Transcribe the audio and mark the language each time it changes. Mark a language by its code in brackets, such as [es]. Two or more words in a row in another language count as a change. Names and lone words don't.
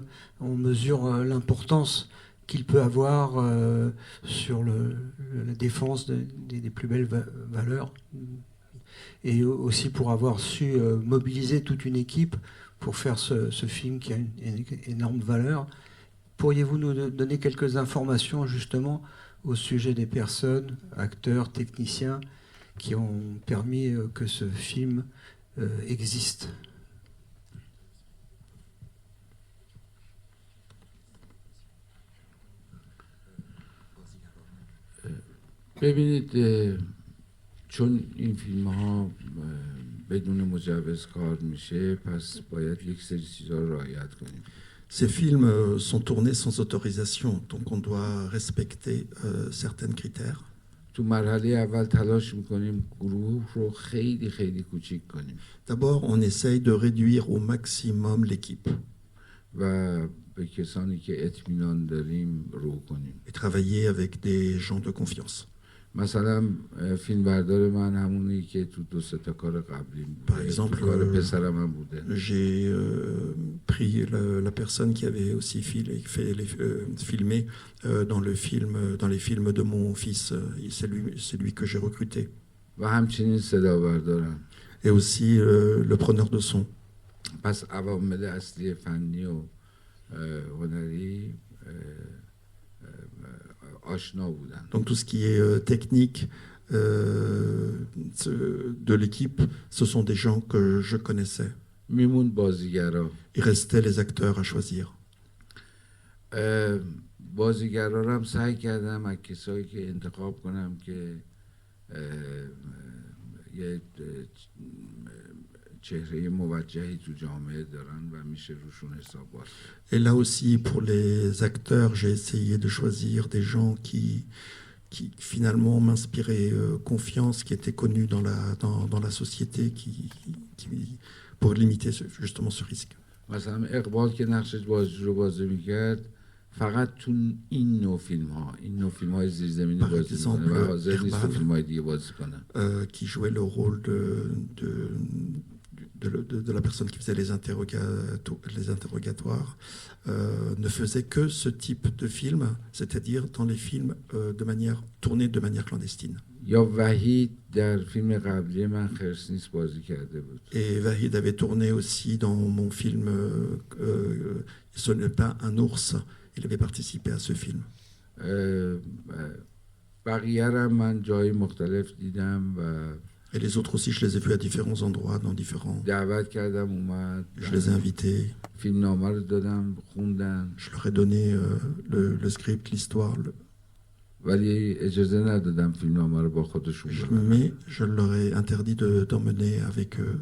[fr] On mesure l'importance qu'il peut avoir sur la défense des plus belles valeurs, et aussi pour avoir su mobiliser toute une équipe pour faire ce film qui a une énorme valeur. Pourriez-vous nous donner quelques informations justement au sujet des personnes, acteurs, techniciens, qui ont permis que ce film existe? [fa] ببینید چون این فیلم ها بدون مجوز کار میشه پس باید یک سری چیزا رو رعایت کنیم. [fr] Ces films sont tournés sans autorisation, donc on doit respecter certains critères. [fa] تو مرحله اول تلاش میکنیم گروه رو خیلی خیلی کوچیک کنیم. [fr] D'abord, on essaye de réduire au maximum l'équipe. [fa] و به کسانی که اطمینان داریم رو کنیم. [fr] Et travailler avec des gens de confiance. [fa] مثلا فیلمبردار من همونی که تو 2-3 تا کار قبلیم بوده. کار پسرم هم بوده. [fr] J'ai pris la personne qui avait aussi filmé dans les films de mon fils. C'est lui que j'ai recruté. [fa] و همچنین صدا بردارم. [fr] Et aussi le preneur de son. [fa] پس عوامل اصلی فنی و هنری آشنا بودن. [fr] Donc tout ce qui est technique de l'équipe, ce sont des gens que je connaissais. [fa] میمون بازیگرا. [fr] Il restait les acteurs à choisir. [fa] بازیگرا رو هم سعی کردم از کسایی که انتخاب کنم که یه چهره موجهی تو جامعه دارن و میشه روشون حساب باز. [fr] Et là aussi, pour les acteurs, j'ai essayé de choisir des gens qui finalement m'inspiraient confiance, qui étaient connus dans la société, pour limiter justement ce risque. [fa] مثلا اقبال که نقشش بازجو رو بازی میکرد فقط تو این نوع فیلم های زیرزمینی بازی میکنه و حاضر نیست تو فیلم های دیگه بازی کنه. [fr] Qui jouait le rôle de la personne qui faisait les interrogatoires ne faisait que ce type de film, c'est-à-dire dans les films tournés de manière clandestine. [fa] یا وحید در فیلم قبلی من خرسنیس بازی کرده بود. [fr] Et Vahid avait tourné aussi dans mon film Ce n'est pas un ours. Il avait participé à ce film. [fa] بقیه رو من جای مختلف دیدم و [fr] Et les autres aussi, je les ai vus à différents endroits, dans différents... [fa] دعوت کردم اومد. [fr] Je les ai invités. [fa] فیلمنامه رو دادم خوندن. [fr] Je leur ai donné le script, l'histoire. [fa] ولی اجازه ندادم فیلمنامه رو با خودشون ببرن. [fr] Mais je leur ai interdit d'emmener avec eux